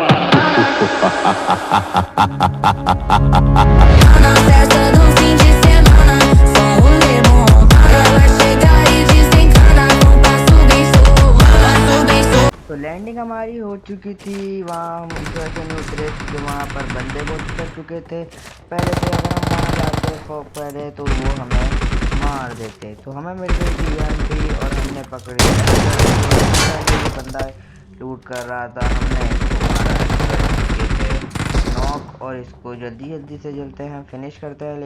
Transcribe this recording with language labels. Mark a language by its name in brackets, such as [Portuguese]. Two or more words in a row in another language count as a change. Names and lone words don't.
[Portuguese] Na festa do fim de semana, só rolê bom. Ela chega e desencana com passo bem solto. [Hindi] तो लैंडिंग हमारी हो चुकी थी। वहाँ हम इस वजह से नहीं उतरे क्योंकि वहाँ पर बंदे बहुत उतर चुके थे पहले से। अगर हम वहाँ जाते पहले तो वो हमें मार देते। तो हमें मिल गई थी थी और हमने पकड़ी। बंदा लूट कर रहा था, हमने इसको मारा नॉक और इसको जल्दी जल्दी से जलते हैं फिनिश करते हैं।